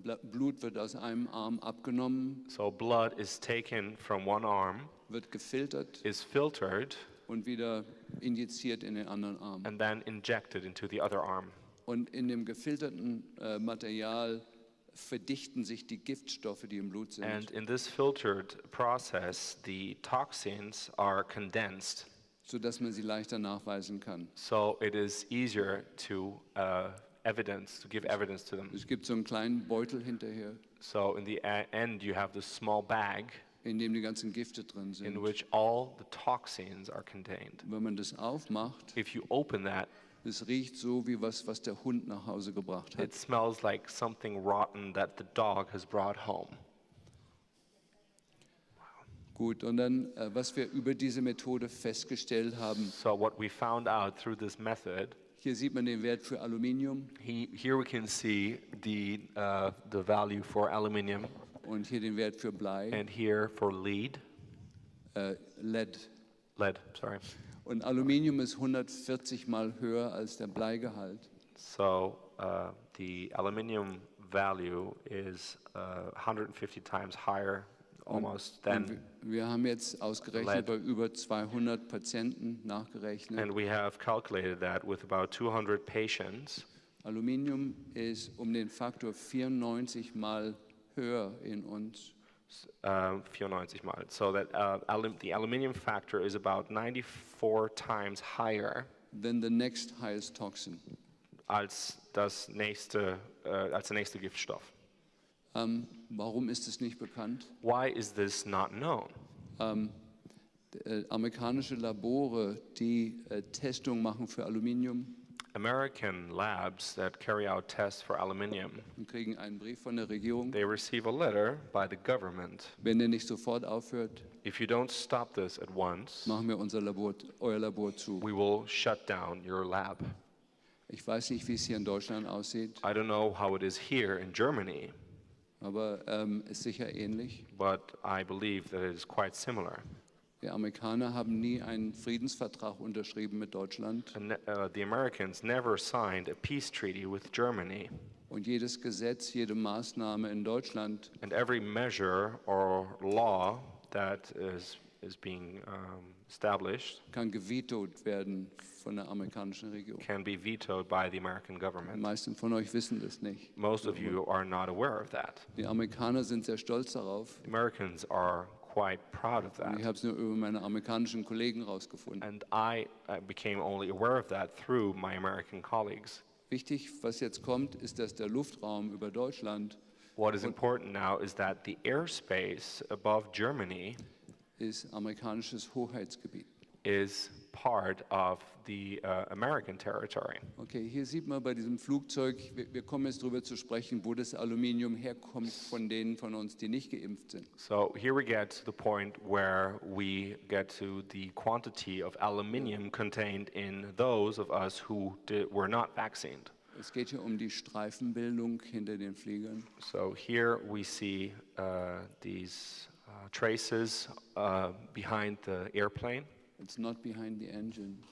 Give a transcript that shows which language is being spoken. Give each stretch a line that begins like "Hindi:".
German: Blut wird aus einem Arm abgenommen.
English: So blood is taken from one arm,
German: wird gefiltert,
English: is filtered,
German: und wieder injiziert in den anderen Arm.
English: And then injected into the other arm.
German: Und in dem gefilterten Material verdichten sich die Giftstoffe, die im Blut sind.
English: And in this filtered process, the toxins are condensed,
German: sodass man sie leichter nachweisen kann.
English: So it is easier to give evidence to them.
German: Es gibt so einen kleinen Beutel hinterher.
English: So in the end, you have this small bag,
German: in dem die ganzen Gifte drin sind.
English: In which all the toxins are contained.
German: Wenn man das aufmacht,
English: if you open that,
German: es riecht so wie was der Hund nach Hause gebracht hat.
English: It smells like something rotten that the dog has brought home.
German: Gut, und dann, was wir über diese Methode festgestellt haben.
English: So what we found out through this method.
German: Hier sieht man den Wert für Aluminium.
English: Here we can see the value for aluminium.
German: Und hier den Wert für Blei.
English: And here for lead. Lead. Lead, sorry.
German: Und Aluminium ist 140 Mal höher als der Bleigehalt.
English: So the aluminium value is 150 times higher, almost than.
German: Wir haben jetzt ausgerechnet bei über 200 Patienten nachgerechnet.
English: And we have calculated that with about 200 patients.
German: Aluminium ist den Faktor 94 Mal höher in uns. 94 Mal.
English: So that the aluminium factor is about 94 times higher than the next highest toxin.
German: Als der nächste Giftstoff. Warum ist es nicht bekannt?
English: Why is this not known?
German: Amerikanische Labore, die Testung machen für Aluminium,
English: American labs that carry out tests for aluminium,
German: kriegen einen Brief von der Regierung.
English: They receive a letter by the government.
German: Wenn der nicht sofort aufhört,
English: if you don't stop this at once,
German: machen wir euer Labor zu.
English: We will shut down your lab.
German: Ich weiß nicht, wie es hier in Deutschland aussieht.
English: I don't know how it is here in Germany.
German: Aber ist sicher ähnlich.
English: But I believe that it is quite similar.
German: Die Amerikaner haben nie einen Friedensvertrag unterschrieben mit Deutschland.
English: And, the Americans never signed a peace treaty with Germany.
German: Und jedes Gesetz, jede Maßnahme in Deutschland,
English: and every measure or law that is being established,
German: kann gevetoed werden von der amerikanischen Regierung.
English: Can be vetoed by the American government.
German: Die meisten von euch wissen das nicht.
English: Most of you are not aware of that.
German: Die Amerikaner sind sehr stolz darauf.
English: The Americans are quite proud of that.
German: Ich habe es nur über meine amerikanischen Kollegen rausgefunden.
English: And I became only aware of that through my American colleagues.
German: Wichtig, was jetzt kommt, ist, dass der Luftraum über Deutschland.
English: What is important now is that the airspace above Germany
German: ist amerikanisches Hoheitsgebiet.
English: Is part of the American territory.
German: Okay, hier sieht man bei diesem Flugzeug, wir kommen jetzt darüber zu sprechen, wo das Aluminium herkommt von denen von uns, die nicht geimpft sind.
English: So here we get to the point where we get to the quantity of aluminium contained in those of us who were not vaccinated.
German: Es geht hier um die Streifenbildung hinter den Fliegern.
English: So here we see these traces behind the airplane. It's not behind the engine.